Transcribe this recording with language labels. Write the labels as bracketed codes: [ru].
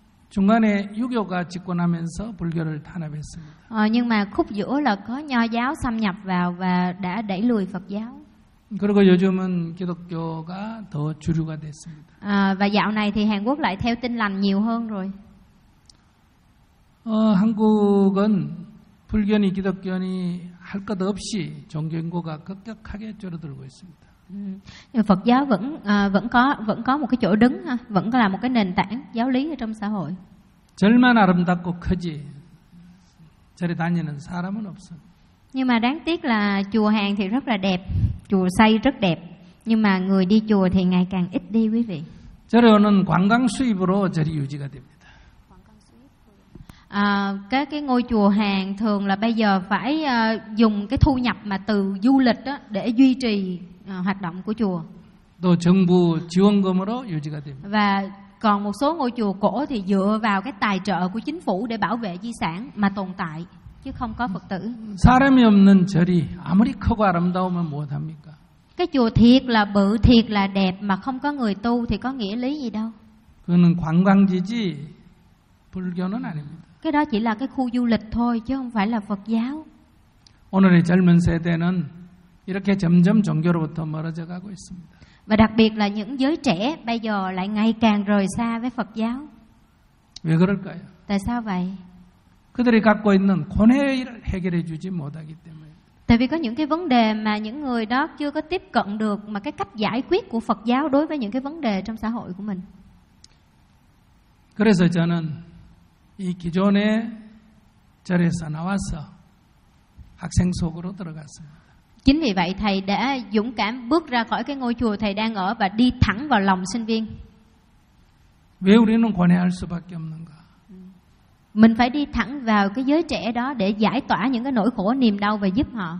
[ko] 중간에 유교가 집권하면서 불교를 탄압했습니다. [vi] Nhưng mà khúc giữa là có nho giáo xâm nhập vào và đã đẩy lùi Phật giáo. [ko] 그리고 요즘은 기독교가 더 주류가 됐습니다. [vi] Và dạo này thì Hàn Quốc lại theo Tin Lành nhiều hơn rồi. [ko] 한국은 불교니 기독교니 할 것 없이 종교 인구가 급격하게 줄어들고 있습니다. [vi] Nhưng Phật giáo vẫn có một cái chỗ đứng ha, vẫn là một cái nền tảng giáo lý ở trong xã hội. [ko] 절만 아름답고 크지 절에 다니는 사람은 없어. [vi] Nhưng mà đáng tiếc là chùa hàng thì rất là đẹp, chùa xây rất đẹp, nhưng mà người đi chùa thì ngày càng ít đi quý vị. [ko] 절에 오는 관광 수입으로 절이 유지가 됩니다. [vi] Cái ngôi chùa hàng thường là bây giờ phải dùng cái thu nhập mà từ du lịch đó để duy trì hoạt động của chùa. [ko] 또 정부 지원금으로 유지가 됩니다. [vi] Và còn một số ngôi chùa cổ thì dựa vào cái tài trợ của chính phủ để bảo vệ di sản mà tồn tại chứ không có Phật tử. [ko] 사람이 없는 절이 아무리 크고 아름다우면 못 합니까? [vi] Cái chùa thiệt là bự, thiệt là đẹp mà không có người tu thì có nghĩa lý gì đâu. [ko] 그건 관광지지 불교는 아닙니다. [vi] Cái đó chỉ là cái khu du lịch thôi chứ không phải là Phật giáo. [ko] 오늘의 젊은 세대는 이렇게 점점 종교로부터 멀어져 가고 있습니다. [vi] Và đặc biệt là những giới trẻ bây giờ lại ngày càng rời xa với Phật giáo. [ko] 왜 그럴까요? [vi] Tại sao vậy? [ko] 그들이 갖고 있는 고뇌를 해결해 주지 못하기 때문에. [vi] Tại vì có những cái vấn đề mà những người đó chưa có tiếp cận được mà cái cách giải quyết của Phật giáo đối với những cái vấn đề trong xã hội của mình. [ko] 그래서 저는 이 기존의 절에서 나와서 학생 속으로 들어갔습니다. [vi] Chính vì vậy thầy đã dũng cảm bước ra khỏi cái ngôi chùa thầy đang ở và đi thẳng vào lòng sinh viên. [ko] 왜 우리는 고뇌할 수밖에 없는가? [vi] Mình phải đi thẳng vào cái giới trẻ đó để giải tỏa những cái nỗi khổ niềm đau và giúp họ.